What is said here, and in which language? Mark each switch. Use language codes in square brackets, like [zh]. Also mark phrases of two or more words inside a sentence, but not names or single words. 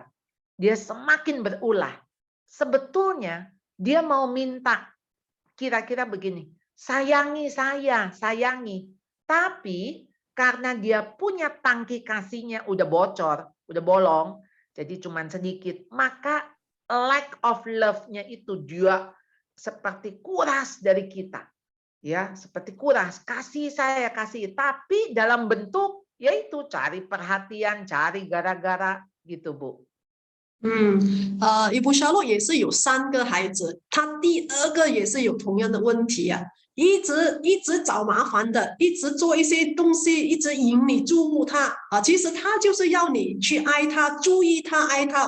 [id] Dia semakin berulah. Sebetulnya dia mau minta kira-kira begini, sayangi saya, sayangi. Tapi karena dia punya tangki kasihnya udah bocor, udah bolong, jadi cuman sedikit, maka [en] lack of love- [id] nya itu dia seperti kuras dari kita. Ya, seperti kuras, kasih saya kasih, tapi dalam bentuk yaitu cari perhatian, cari gara-gara gitu, Bu. [zh] 伊布夏洛也是有3个孩子，他第2个也是有同样的问题一直找麻烦的，一直做一些东西，一直引你注目他其实他就是要你去爱他，注意他，爱他。